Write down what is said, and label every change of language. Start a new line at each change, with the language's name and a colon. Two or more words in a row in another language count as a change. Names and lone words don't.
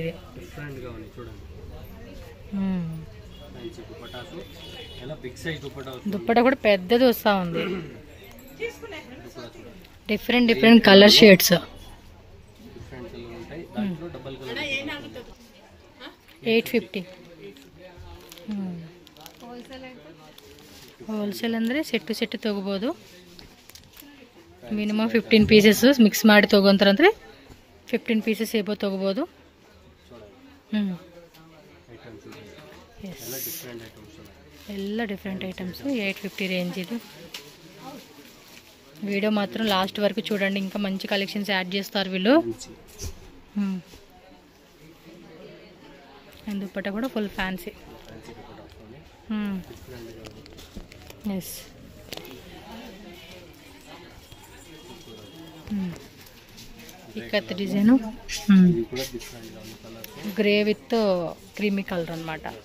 Telugu: డిఫరెంట్ గా ఉంది చూడండి.
English: fancy dupattas
Telugu: ఎలా
English: big size dupatta
Telugu: వస్తుంది. దుప్పట కూడా పెద్దది వస్తూ ఉంది.
English: different color shades.
Telugu: డిఫరెంట్ కలర్ ఉంటాయి. దాంట్లో
English: double color
Telugu: 850.
Kannada: ಹೋಲ್ಸೇಲ್ ಅಂದರೆ ಸೆಟ್ ತೊಗೋಬೋದು.
English: minimum 15 pieces mix
Kannada: ಮಾಡಿ ತೊಗೊಂತಾರಂದ್ರೆ
English: 15 pieces
Kannada: ಏಬೋ ತೊಗೋಬೋದು.
English: different items
Telugu: 850 రేంజ్. ఇది వీడియో మాత్రం
English: last
Telugu: చూడండి, ఇంకా
English: collections add
Telugu: చేస్తారు వీళ్ళు. దుప్పట కూడా
English: full fancy.
Telugu: ఎస్, ఇక్కత్ డిజైను
English: grey with creamy colour
Telugu: అనమాట.